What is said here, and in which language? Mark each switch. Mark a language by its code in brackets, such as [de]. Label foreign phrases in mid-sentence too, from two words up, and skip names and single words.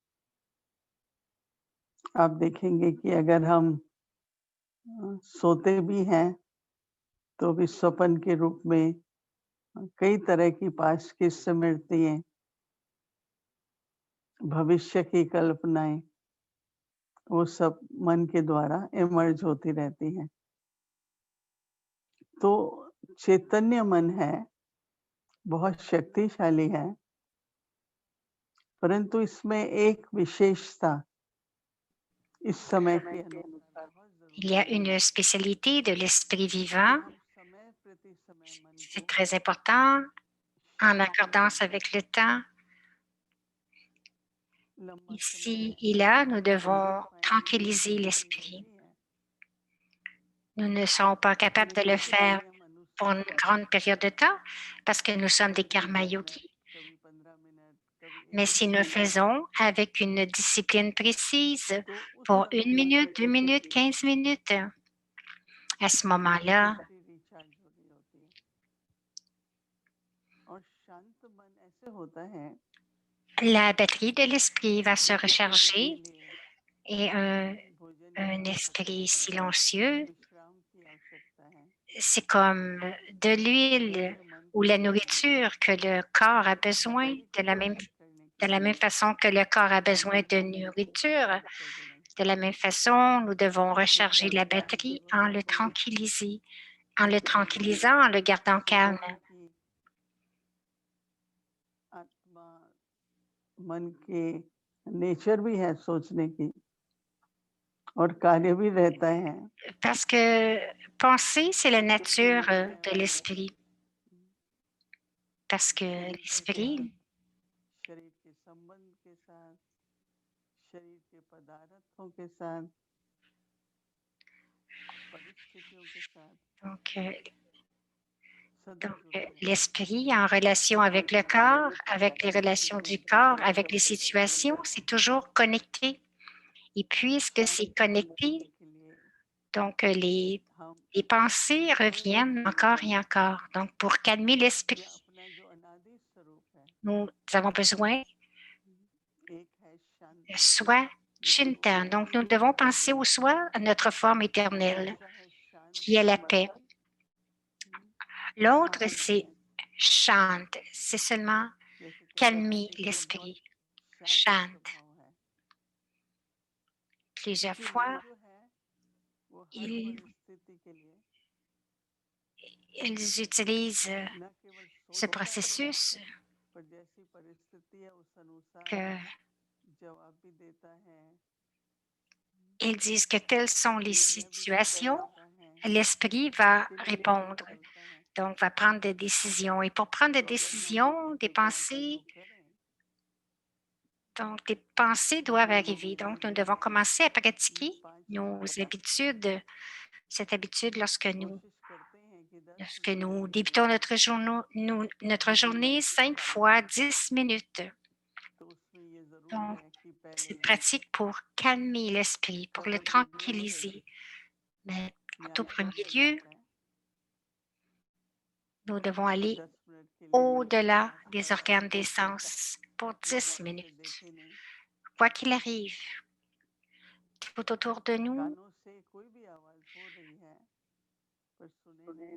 [hi] आप देखेंगे कि अगर हम सोते भी हैं तो भी स्वप्न के रूप में कई तरह की पास्ट की स्मृतियां, भविष्य की कल्पनाएं, वो सब मन के द्वारा इमर्ज होती रहती हैं। तो चैतन्य मन है, बहुत शक्तिशाली है, परंतु इसमें एक विशेषता इस समय के अनुसार बहुत [fr] Il y a [hi] जरूरी [fr] une spécialité de l'esprit vivant. [hi] हम समय प्रति समय मन [fr] C'est [hi] को [fr] très important en [hi] शांत [fr] accordance avec le temps. [hi] लंबा [fr] Ici [hi] समय [fr] et là, nous [hi] पीस [fr] devons [hi] माइंड में [fr] tranquilliser [hi] रहने की [fr] l'esprit. [hi] होती है, [fr] Nous ne sommes pas capables de [hi] परंतु [fr] le faire [hi] नियम [fr] pour une [hi] अनुसार [fr] grande période de temps parce que nous sommes des [hi] कभी [fr] karma [hi] 10 मिनट, [fr] yogis. [hi] कभी 15 मिनट, कभी [fr] Mais 1 si nous le [hi] घंटा, [fr] faisons avec une discipline précise [hi] तो उस [fr] pour 1 [hi] समय [fr] minute, 2 minutes, 15 minutes, à ce moment-là, [en] battery recharge [hi] हो रही होती है। और शांत मन ऐसे होता है [fr] la batterie de l'esprit va se [hi] जिसे खाने के [fr] recharger [hi] लिए [fr] et [hi] भोजन की [fr] un esprit [hi] आवश्यकता है, [fr] silencieux, [hi] विश्राम की आवश्यकता है। [fr] c'est comme de l'huile [hi] वैसे मन [fr] ou [hi] को [fr] la [hi] भी [fr] nourriture que le corps a besoin [hi] बैटरी को चार्ज करने [fr] de [hi] के [fr] la même [hi] लिए [fr] façon que le corps a besoin de nourriture. [hi] कर देना [fr] De la [hi] चाहिए। [fr] même façon, nous devons [hi] उसमें [fr] recharger la [hi] शांति की [fr] batterie [hi] जरूरत होती है, [fr] en le tranquillisant, en le gardant [hi] जिससे [fr] calme. [hi] मन की आत्मा, मन के नेचर भी है सोचने की और कार्य भी रहता है। [fr] Parce que penser, c'est la nature [hi] बुद्धि है [fr] de l'esprit. Parce que [hi] शरीर के साथ, [fr] l'esprit, [hi] शरीर के संबंध के साथ, शरीर के पदार्थों के साथ, परिस्थितियों के साथ [fr] donc, [hi] सदा जुड़ा रहता है। [fr] l'esprit en relation avec le corps, avec les relations du corps, avec les situations, c'est toujours connecté. Et puisque [hi] शांत [fr] c'est [hi] मन [fr] connecté, [hi] करने के लिए [fr] donc [hi] हम [fr] les pensées reviennent encore et encore. Donc, pour calmer [hi] या [fr] l'esprit, [hi] अपना जो अनादि स्वरूप है, [fr] nous avons besoin [hi] एक है [fr] de [hi] शांति, [fr] soi [hi] जिसे [fr] Chintan. Donc, nous devons penser au soi, à notre forme éternelle, [hi] दूसरा है [fr] qui est la [hi] शांति, [fr] paix. L'autre, c'est [hi] शांति, [fr] Shant. C'est seulement [hi] जैसे कि [fr] calmer [hi] प्रकृति का बहुत [fr] l'esprit. [hi] शांत [fr] Shant. [hi] स्वभाव है, [fr] Plusieurs [hi] क्योंकि मन [fr] fois, [hi] जो है वो हर [fr] ils, [hi] परिस्थिति के लिए [fr] ils utilisent [hi] न केवल [fr] ce [hi] सोचता है, [fr] processus [hi] पर जैसी परिस्थिति है उस अनुसार [fr] que [hi] जवाब भी देता है, [fr] ils disent que telles sont les [hi] निर्णय भी करता [fr] situations, [hi] रहता है, [fr] l'esprit va [hi] उसके लिए काम [fr] répondre. [hi] करता है। [fr] Donc, va prendre des décisions. Et pour prendre des [hi] तो अगर हम [fr] décisions, des [hi] इस प्रकार का [fr] pensées, [hi] योग करें [fr] donc des pensées doivent arriver. [hi] तो [fr] Donc, nous devons [hi] देखिए [fr] commencer à [hi] ये [fr] pratiquer [hi] 5 [fr] nos [hi] मिनट [fr] habitudes, cette habitude [hi] कोशिश करते हैं कि 10 [fr] lorsque [hi] मिनट [fr] nous [hi] के लिए [fr] débutons notre journée 5 fois 10 minutes. [hi] तो उसमें ये जरूर [fr] Donc, [hi] है कि पहले [fr] c'est [hi] हम [fr] pratique pour calmer l'esprit, pour le [hi] बहुत ऊपर है [fr] tranquilliser. Mais en tout [hi] यानी [fr] premier [hi] ऊपर [fr] lieu, [hi] जाता है, [fr] nous devons aller [hi] 10 मिनट के लिए [fr] au-delà des [hi] आसपास [fr] organes [hi] आए, [fr] des sens pour 10 [hi] बाहर से [fr] minutes. [hi] देखे नहीं, [fr] Quoi qu'il arrive, tout autour de nous, [hi] कानों से कोई भी आवाज हो रही है पर सुने नहीं,